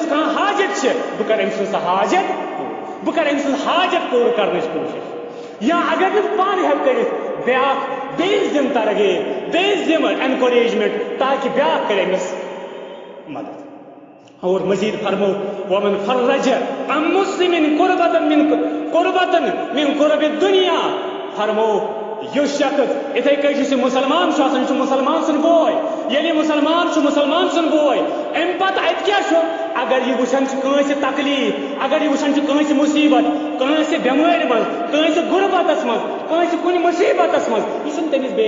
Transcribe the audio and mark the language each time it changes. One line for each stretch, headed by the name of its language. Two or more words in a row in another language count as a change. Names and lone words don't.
Kashmiri: کانٛہہ حاجت چھِ بہٕ کرٕ أمۍ سٕنٛز سۄ حاجت بہٕ کرٕ أمۍ سٕنٛز حاجت پوٗرٕ کرنٕچ کوٗشش یا اگر نہٕ بہٕ پانہٕ ہٮ۪کہٕ کٔرِتھ بیٛاکھ بیٚیِس دِمہٕ ترغیب بیٚیِس دِمہٕ اٮ۪نکوریجمنٹ تاکہِ بیٛاکھ کرِ أمِس مدد اور مزید فرمو
Arabic: ومن فرج عن مسلم قربتن من قرب الدنیا
Kashmiri: فرمو یُس شخص اِتھے کٔنۍ یُس یہِ مُسلمان چھُ آسان یہِ چھُ مُسلمان سُنٛد بوے ییٚلہِ یہِ مُسلمان چھُ مُسلمان سُنٛد بوے اَمہِ پتہٕ اَتہِ کیٛاہ چھُ اگر یہِ وٕچھان چھُ کٲنٛسہِ تکلیٖف اگر یہِ وٕچھان چھُ کٲنٛسہِ مُصیبت کٲنٛسہِ بٮ۪مٲرِ منٛز کٲنٛسہِ غُربتس منٛز کٲنٛسہِ کُنہِ مُصیبتس منٛز یہِ چھُنہٕ تٔمِس بیٚیہِ